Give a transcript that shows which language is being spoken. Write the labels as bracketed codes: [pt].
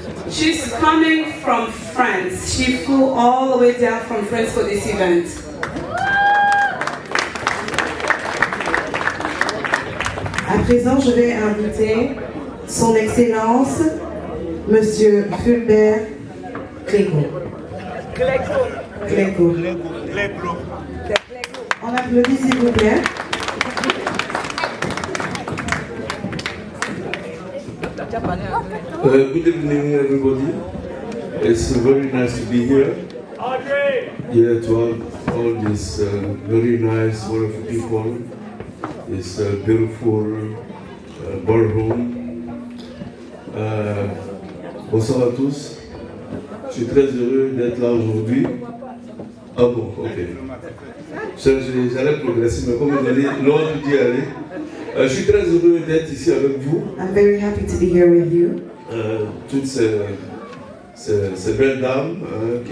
[en] She's coming from France. She flew all the way down from France for this event. [fr] À présent, je vais inviter son Excellence, Monsieur Fulbert Clégo. Clégo. On applaudit, s'il vous plaît. [en] Good evening, everybody. It's very nice to be here. Here to all these very nice, wonderful people. This beautiful ballroom. [fr] Bonsoir à tous. Je suis très heureux d'être là aujourd'hui. Ah bon, ok. J'allais progresser, mais comme vous avez l'ordre d'y aller, Je suis très heureux d'être ici avec vous. [en] I'm very happy to be here with you. [fr] Toutes ces belles dames qui